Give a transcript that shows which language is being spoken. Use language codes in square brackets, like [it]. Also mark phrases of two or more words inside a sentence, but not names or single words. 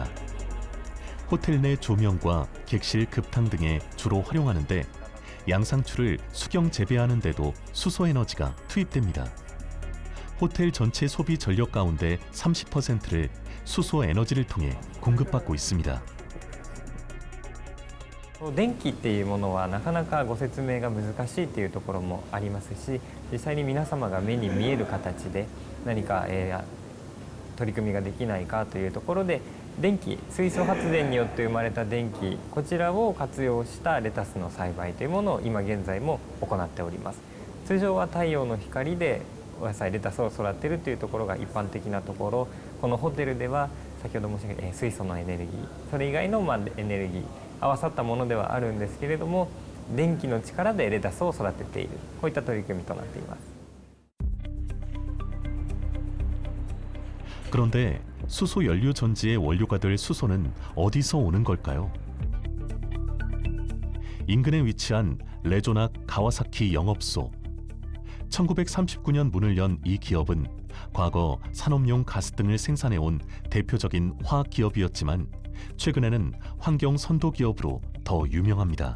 [ko] 호텔 내 조명과 객실 급탕 등에 주로 활용하는데 양상추를 수경 재배하는 데도 수소 에너지가 투입됩니다. 호텔 전체 소비 전력 가운데 30%를 수소 에너지를 통해 공급받고 있습니다. [ja] 電気っていうものはなかなかご説明が難しいっていうところもありますし、実際に皆様が目に見える形で何か、取り組みができないかというところで、電気、水素発電によって生まれた電気、こちらを活用したレタスの栽培というものを今現在も行っております。通常は太陽の光でお野菜レタスを育てるというところが一般的なところ、このホテルでは先ほど申し上げた水素のエネルギー、それ以外のエネルギー合わさったものではあるんですけれども、電気の力でレタスを育てている、こういった取り組みとなっています。 [ko] 그런데 수소 연료 전지의 원료가 될 수소는 어디서 오는 걸까요? 인근에 위치한 레조낙 가와사키 영업소. 1939년 문을 연 이 기업은 과거 산업용 가스 등을 생산해온 대표적인 화학 기업이었지만 최근에는 환경 선도 기업으로 더 유명합니다.